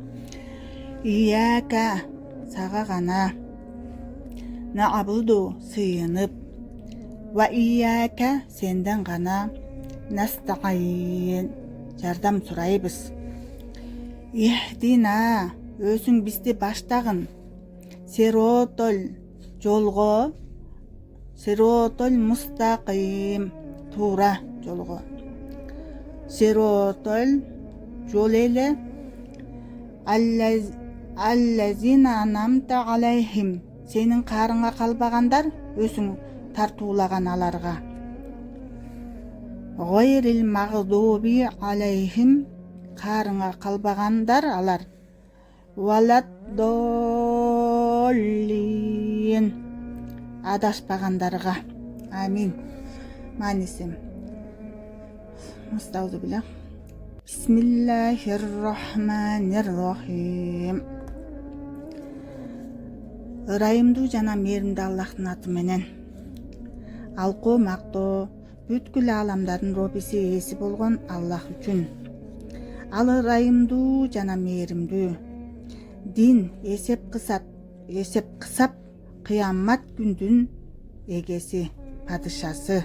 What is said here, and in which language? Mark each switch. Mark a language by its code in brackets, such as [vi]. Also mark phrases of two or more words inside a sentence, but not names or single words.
[ky] ияка сага гана, наабуду сыйынып, [ar] وإياك [ky] сенден гана, настаин жардам сурайбыз. Ихдина өзүң бизди баштагын, сиротол жолго, [ar] الصراط المستقيم [ky] туура жолго, сиротол жол эле, [ar] الذين أنعمت عليهم [ky] сенин каарыңа калбагандар, өзүң тартуулаган аларга, [ar] غير المغضوب عليهم [ky] каарыңа калбагандар алар, валаддоллин адашпагандарга. Амин. Мааниси: [ar] Мустаузубилlah. بسم الله الرحمن الرحيم. [ky] Ырайымдуу жана мээримдүү Аллахтын аты менен. Алкоо мактоо бүткүл ааламдардын робиси ээси болгон Аллах үчүн. Ал ырайымдуу жана мээримдүү. Дин эсеп кысап кыямат күндүн эгеси, падышасы.